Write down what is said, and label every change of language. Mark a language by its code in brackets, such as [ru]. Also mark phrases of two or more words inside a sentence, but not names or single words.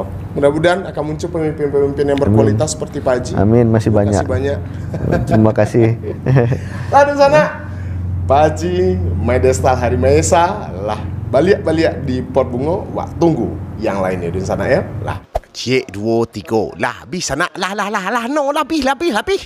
[id] Mudah-mudahan akan muncul pemimpin-pemimpin yang berkualitas seperti Pak Haji. Amin, masih Terima banyak. kasih banyak. Terima kasih. [min] Lah di sana Pak Haji Maidestal Hari Maesa lah balik-balik di Pot Bungo. [id] Wah, tunggu yang lainnya di sana ya. [min] Lah Cik 2 3. Lah habis anak. Lah no habis.